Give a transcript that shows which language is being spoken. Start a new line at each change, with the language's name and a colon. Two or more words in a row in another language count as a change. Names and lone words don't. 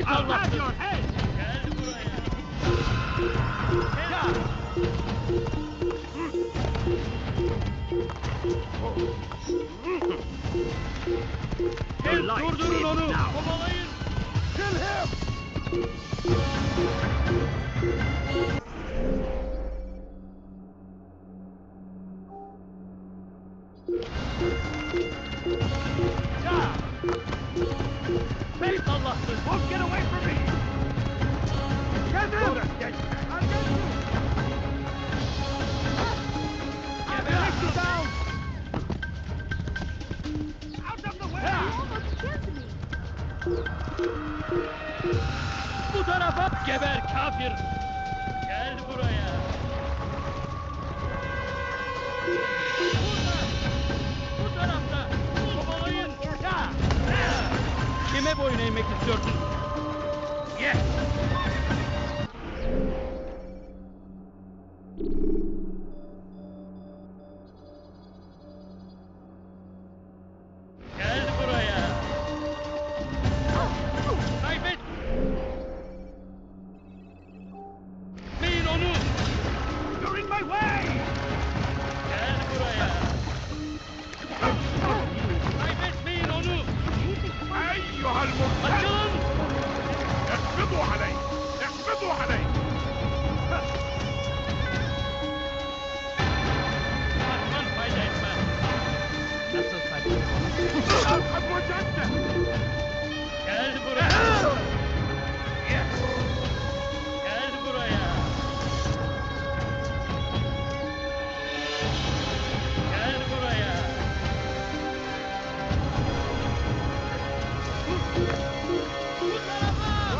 English: have your head!
Turkish: Durdurun onu! Kovalayın!
English: Kill him! Faith Allah'sız! Won't get away from me! Get him! I'll get you! Get him down! Out of the way! You almost killed me.
Turkish: Bu tarafa geber kafir! Gel buraya! Burada! Bu tarafta! Kovalayın! Kime boyun eğmek istiyorsun? Yes! Gel buraya! Kaybet! Etmeyin onu!
English: You're in my way!
Turkish: Gel buraya! Kaybetmeyin onu!
Arabic: أيها المرتد!
Turkish: Açılın!
Arabic: اقبضوا عليه! اقبضوا عليه!
Turkish: Kaçman fayda etmez. Nasıl kaybettin onu?
Arabic: قد وجدته!
Turkish: Gel buraya! Gel buraya! Gel buraya! Bu tarafa!